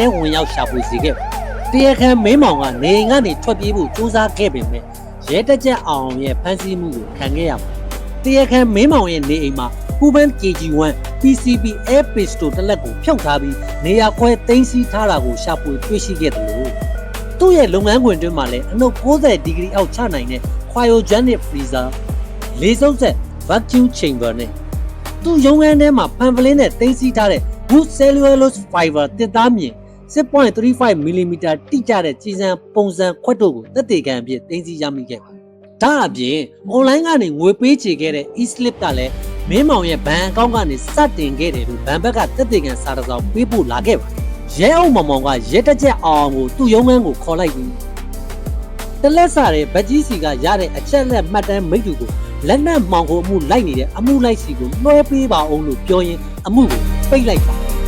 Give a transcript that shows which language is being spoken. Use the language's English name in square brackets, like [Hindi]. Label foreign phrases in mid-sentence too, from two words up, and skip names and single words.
[Burmese] ည်းဝင်ရောက်ရှာဖွေစေခဲ့ပါတရားခံမင်းမောင်ကနေအိမ်ကနေထွက်ပြေးဖို့ကြိုးစားခဲ့ပေမဲ့ရဲတက်ချက်အောင်ရဲ့ဖမ်းဆီးမှုကိုခံခဲ့ရပါတရားခံမင်းမောင်ရဲ့နေအိမ်မှာ Cuban KG1 PCP Air Pistol တစ်လက်ကိုဖြုတ်ထားပြီးနေရာခွဲသိမ်းဆည်းထားတာကိုရှာဖွေတွေ့ရှိခဲ့တယ်လို့သူ့ရဲ့လုပ်ငန်းခွင်တွင်မှာလည်းအနှုတ်90ဒီဂရီအောက်ချနိုင်တဲ့ [English] cryogenic freezer [Burmese] လေ စုပ်ဆက် [English] vacuum chamber [Burmese] နဲ့သူ့ရုံးခန်းထဲမှာဖန်ဖလင်းနဲ့သိမ်းဆည်းထားတဲ့ [English] wood cellulose fiber [Burmese] တစ်သားမြင် 6.35 mm တိကျ တဲ့ကြည်စံပုံစံခွက်တို့ကိုသက်သေခံအဖြစ်သိမ်းဆည်းရမိခဲ့ပါတယ်ဒါအပြင် online ကနေငွေပေးချေခဲ့တဲ့ e-slip ကလည်းမင်းမောင်ရဲ့ဘဏ်အကောင့်ကနေစတင်ခဲ့တယ်လို့ဘဏ်ဘက်ကသက်သေခံစာတစ်စောင်ပေးပို့လာခဲ့ပါတယ်ရဲအုပ်မောင်မောင်ကရဲတက်ချက်အောင်ကိုသူ့ရုံးခန်းကိုခေါ်လိုက်ပြီးတလက်စာတဲ့ဗတ်ကြီးစီကရတဲ့အချက်လက်မှတ်တမ်းမိတ္တူကိုလက်နက်မှောင်ကိုအမှုလိုက်နေတဲ့အမှုလိုက်စီကိုလွှဲပေးပါအောင်လို့ပြောရင်းအမှုကိုပိတ်လိုက်ပါ